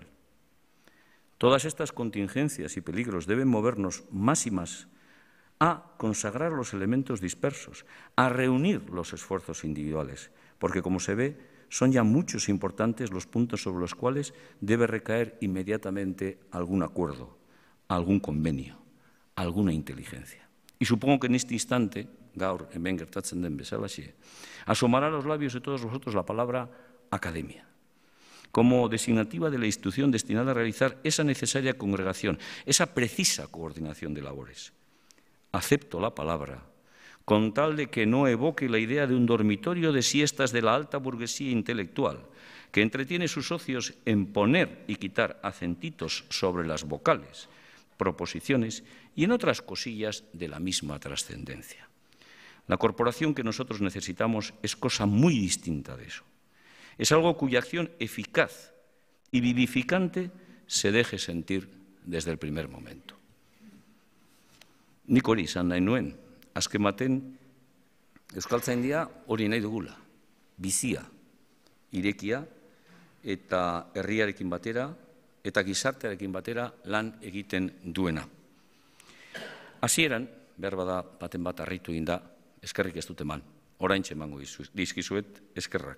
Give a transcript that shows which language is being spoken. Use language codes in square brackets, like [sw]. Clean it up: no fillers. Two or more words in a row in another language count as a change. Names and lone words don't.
[es] Todas estas contingencias y peligros deben movernos más y más a consagrar los elementos dispersos, a reunir los esfuerzos individuales, porque, como se ve, son ya muchos e importantes los puntos sobre los cuales debe recaer inmediatamente algún acuerdo, algún convenio, alguna inteligencia. Y supongo que en este instante, [eu] gaur hemen gertatzen den bezalaxe, [es] asomará a los labios de todos vosotros la palabra academia, como designativa de la institución destinada a realizar esa necesaria congregación, esa precisa coordinación de labores. Acepto la palabra, con tal de que no evoque la idea de un dormitorio de siestas de la alta burguesía intelectual, que entretiene sus ocios en poner y quitar acentitos sobre las vocales, proposiciones y en otras cosillas de la misma trascendencia. La corporación que nosotros necesitamos es cosa muy distinta de eso. Es algo cuya acción eficaz y vivificante se deje sentir desde el primer momento. [eu] Nik hori izan nahi nuen, azken baten euskaltzaindia hori nahi dugula, bizia, irekia eta herriarekin batera eta gizartearekin batera lan egiten duena. Hasieran, behar bada baten bat harritu egin da, eskerrik ez dut eman, oraintxe emango dizkizuet eskerrak.